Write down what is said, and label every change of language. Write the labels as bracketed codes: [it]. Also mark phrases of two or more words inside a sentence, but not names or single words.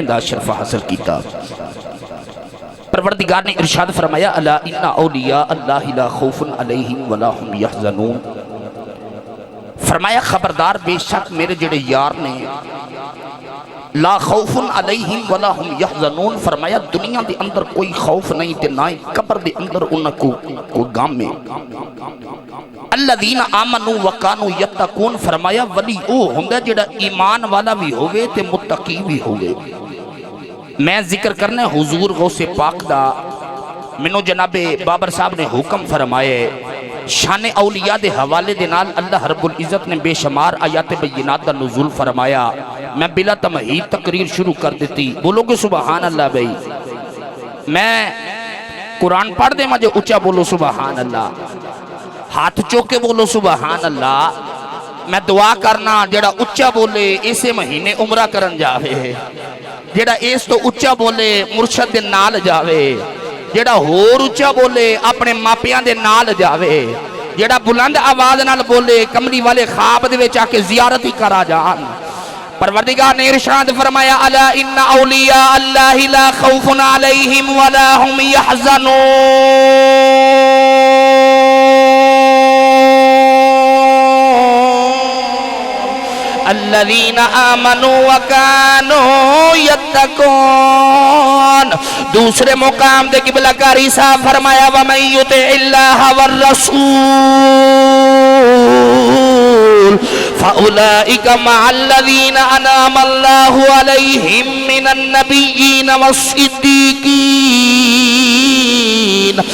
[pa] دا شرف حاصل کیتا پروردگار نے ارشاد فرمایا [ar] الا ان اولیاء اللہ لا خوف علیہم ولا هم یحزنون [pa] فرمایا خبردار بے شک میرے جڑے یار نے [ar] لا خوف علیہم ولا هم یحزنون [pa] فرمایا دنیا دے اندر کوئی خوف نہیں تے نہ قبر دے اندر انہاں کو غم میں [ar] الذین آمنوا وکانوا یتقون [pa] فرمایا ولی او ہوندا جڑا ایمان والا بھی ہوے تے متقی بھی ہوے میں ذکر کرنے حضور غوث پاک دا منو جناب بابر صاحب نے حکم فرمائے شان اولیاء دے حوالے دے نال اللہ رب العزت نے بے شمار آیات بینات دا نزول فرمایا میں بلا تمہید تقریر شروع کر دیتی بولو گے سبحان اللہ بھائی میں قرآن پڑھ دے مجھے اچھا بولو سبحان اللہ ہاتھ چوکے بولو سبحان اللہ میں دعا کرنا جڑا اچھا بولے اسے مہینے عمرہ کرن جاوے جڑا اس تو اچھا بولے مرشد دے نال جاوے جڑا ہور اچھا بولے اپنے ماپیاں دے نال جاوے جڑا بلند آواز نال بولے کملی والے خواب دے وچ آ کے زیارت ہی کرا جان پروردگار نے ارشاد فرمایا [ar] الا ان اولیاء اللہ لا خوف علیہم ولا هم یحزنون الذین آمنوا وکانوا یتقون [pa] دوسرے مقام دے قبلہ کاری صاحب فرمایا [ar] ومن یطع اللہ والرسول فأولئک مع الذین انعم اللہ علیہم من النبیین والصدیقین